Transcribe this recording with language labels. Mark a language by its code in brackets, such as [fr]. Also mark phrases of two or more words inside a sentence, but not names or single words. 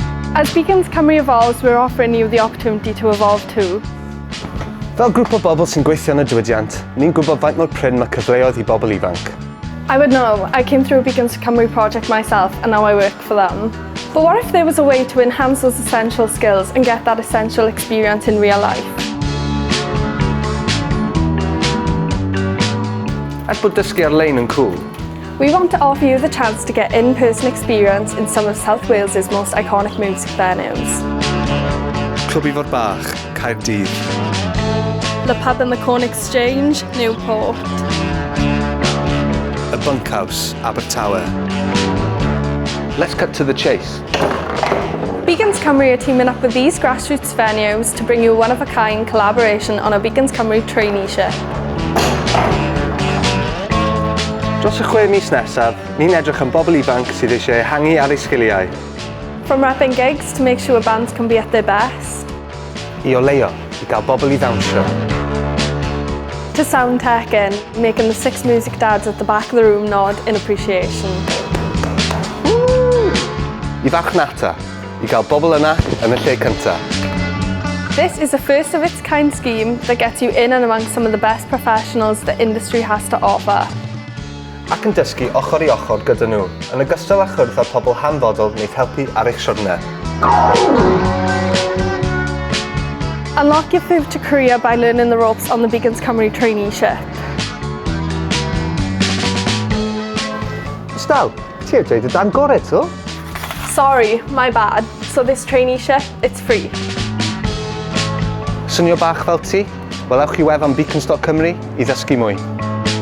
[en] As Beacons Cymru evolves, we're offering you the opportunity to evolve too. [cy] Fel grŵp o bobl sy'n gweithio yn y diwydiant, ni'n gwybod faint mor prin mae cyfleoedd i bobl ifanc. [en] I would know. I came through a Beacons Cymru project myself and now I work for them. But what if there was a way to enhance those essential skills and get that essential experience in real life? [cy] Bod dysgu ar-lein yn cool. [en] We want to offer you the chance to get in-person experience in some of South Wales's most iconic music venues. Clwb Ifor Bach, Caerdydd. The pub in the Corn Exchange, Newport. A bunkhouse, Abertawe. Let's cut to the chase. Beacons Cymru are teaming up with these grassroots venues to bring you a one-of-a-kind collaboration on a Beacons Cymru traineeship. [cy] Dros y 6 mis nesaf, ni'n edrych am bobl ifanc sydd eisiau ehangu ar eu sgiliau. [en] From repping gigs to make sure bands can be at their best. [cy] I oleuo, i gael bobl i ddawnsio. [en] To sound teching, making the 6 music dads at the back of the room nod in appreciation. [cy] I marchnata, i gael bobl yna yn y lle cyntaf. [en] This is a first-of-its-kind scheme that gets you in and among some of the best professionals the industry has to offer. [cy] Ac yn dysgu ochr i ochr gyda nhw, yn ogystal â chwrdd â pobl hanfodol wneith helpu ar eich siwrne. [en] Unlock your future career by learning the ropes on the Beacons Cymru traineeship. [cy] Staw, ti wedi dweud y dan gorau to? [en] Sorry, my bad. So this traineeship, it's free. [cy] Swnio bach fel ti? Wel ewch i wefan beacons.cymru i ddysgu mwy.